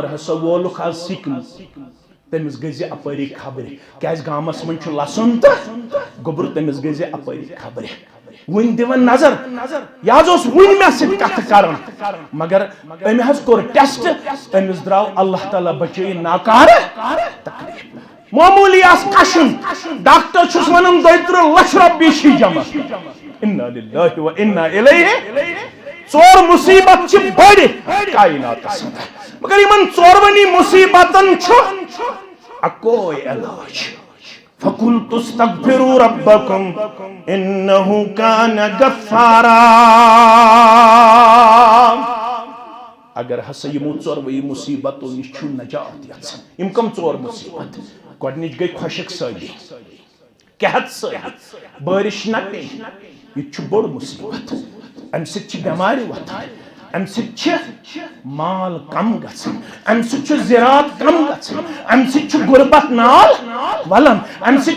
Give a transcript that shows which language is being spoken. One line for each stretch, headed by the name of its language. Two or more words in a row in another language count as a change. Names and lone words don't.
Kashmiri: ہسا وولُکھ آز سِکمٕز تٔمِس گٔے اپٲری خبرِ کیازِ گامس منٛز چھُ لسُن تہٕ گوٚبُر تٔمِس گٔے اپٲری خبرِ ون دِوان نظر یہ حظ اوس ون مےٚ سۭتۍ کتھ کران مگر أمۍ حظ کوٚر ٹیسٹ أمِس درٛاو اللہ تعالیٰ بچٲیِن ناکارٕ تکلیف معموٗلی آس کشُن ڈاکٹر چھُس ونان 32 لچھ رۄپیہِ چھی جمع
Arabic: انا للہ و انا الیہ
Kashmiri: 4 مصیبت چھ بڑ کائناتس اندر مگر یمن 4 مصیبتن چھ اکوے علاج
Arabic: فَقُلْتُ اسْتَغْفِرُوا رَبَّكُمْ إِنَّهُ كَانَ غَفَّارًا
Kashmiri: اگر ہسا یمو 4 مصیبتو نش چھُ نجات یژھان یم کم 4 مصیبت گۄڈنِچ گٔے خۄشک سٲلی قحط سٲلی بارش نہ پے یہ چھُ بوٚڑ مصیبت امہِ سۭتۍ چھِ بٮ۪مارِ وۄتھان امہِ سۭتۍ چھِ مال کم گژھان امہِ سۭتۍ چھُ زراعت کم گژھان امہِ سۭتۍ چھُ غربت نال ولان امہِ سۭتۍ